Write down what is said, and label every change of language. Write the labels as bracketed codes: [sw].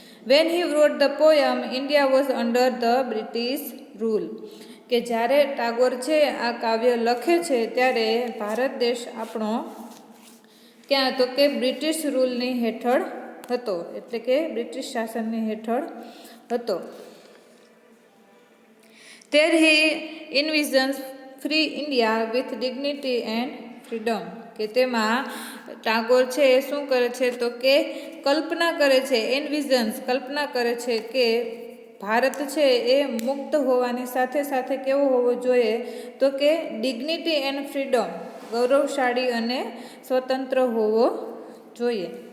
[en] When he wrote the poem India was under the British rule. [gu] કે જ્યારે ટાગોર છે આ કાવ્ય લખે છે ત્યારે ભારત દેશ આપણો ક્યાં તો કે બ્રિટિશ રૂલની હેઠળ હતો, એટલે કે બ્રિટિશ શાસનની હેઠળ હતો. [en] There he envisions free India with dignity and freedom. [gu] કે તેમાં ટાગોર છે એ શું કરે છે તો કે કલ્પના કરે છે, એનવિઝન્સ કલ્પના કરે છે કે ભારત છે એ મુક્ત હોવાની સાથે સાથે કેવો હોવો જોઈએ તો કે [en] dignity and freedom, [gu] ગૌરવશાળી અને સ્વતંત્ર હોવો જોઈએ.